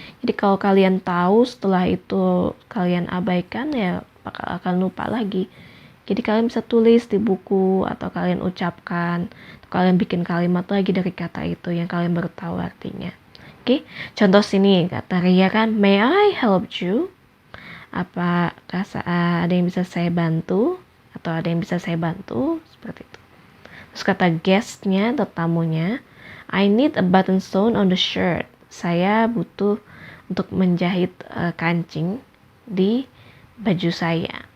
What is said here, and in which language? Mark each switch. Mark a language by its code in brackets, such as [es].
[id] Jadi kalau kalian tahu, setelah itu kalian abaikan, ya akan lupa lagi. Jadi kalian bisa tulis di buku, atau kalian ucapkan, atau kalian bikin kalimat lagi dari kata itu yang kalian baru tahu artinya. Oke, contoh sini kata Ria kan, [en] may I help you? [id] Apakah ada yang bisa saya bantu? Atau ada yang bisa saya bantu? Seperti itu. Terus kata guestnya atau tamunya, [en] I need a button sewn on the shirt. [id] Saya butuh untuk menjahit kancing di baju saya.